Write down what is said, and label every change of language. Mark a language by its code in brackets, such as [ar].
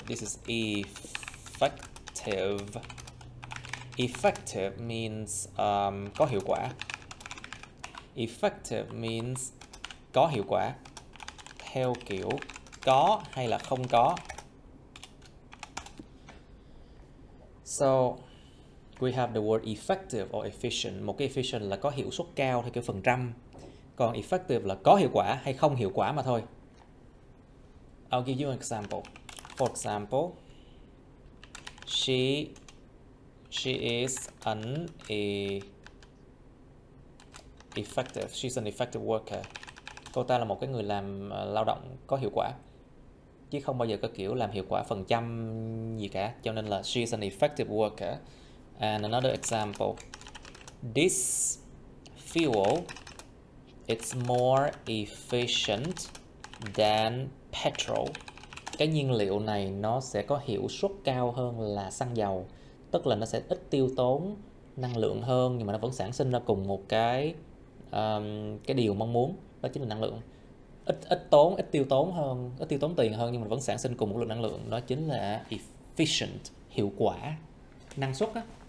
[en] This is effective. Effective means [vi] có hiệu quả. [en] Effective means [vi] có hiệu quả. Theo kiểu có hay là không có. [en] So we have the word effective or efficient. [vi] Một cái efficient là có hiệu suất cao theo kiểu phần trăm. Còn effective là có hiệu quả hay không hiệu quả mà thôi. [en] I'll give you an example. For example, she is an effective. She's an effective worker. [vi] Cô ta là một cái người làm lao động có hiệu quả, chứ không bao giờ có kiểu làm hiệu quả phần trăm gì cả. Cho nên là [en] she is an effective worker. And another example. This fuel is more efficient than petrol. [vi] Cái nhiên liệu này nó sẽ có hiệu suất cao hơn là xăng dầu. Tức là nó sẽ ít tiêu tốn năng lượng hơn, nhưng mà nó vẫn sản sinh ra cùng một cái điều mong muốn, đó chính là năng lượng. Ít tiêu tốn tiền hơn, nhưng mà vẫn sản sinh cùng một lượng năng lượng, đó chính là efficient, hiệu quả, năng suất á.